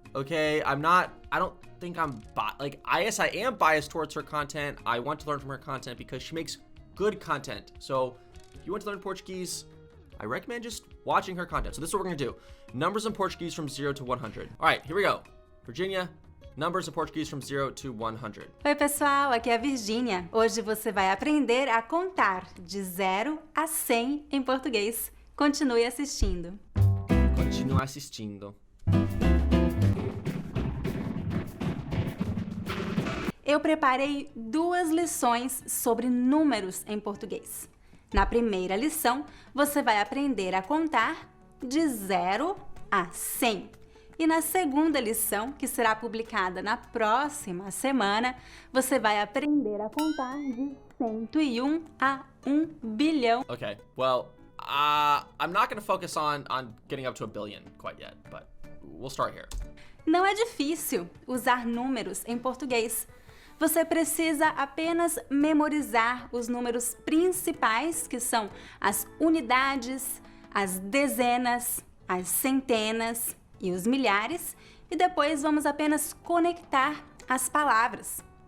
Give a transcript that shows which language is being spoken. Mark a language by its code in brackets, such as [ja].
[en] Okay, I don't think yes, I am biased towards her content. I want to learn from her content because she makes good content. So if you want to learn Portuguese, I recommend just watching her content. So this is what we're gonna do. Numbers in Portuguese from 0 to 100. All right, here we go. Virginia, numbers in Portuguese from 0 to 100. [pt] Oi pessoal, aqui é a Virgínia. Hoje você vai aprender a contar de 0 a 100 em português. Continue assistindo. Continua assistindo. Eu preparei 2 lições sobre números em português. Na primeira lição, você vai aprender a contar de 0 a 100. E na segunda lição, que será publicada na próxima semana, você vai aprender a contar de 101 a 1 bilhão. [en] Okay, well, I'm not gonna focus on getting up to a billion quite yet, but we'll start here. [pt] Não é difícil usar números em português. Você precisa apenas memorizar os números principais, que são as unidades, as dezenas, as centenas e os milhares, e depois vamos apenas conectar as palavras.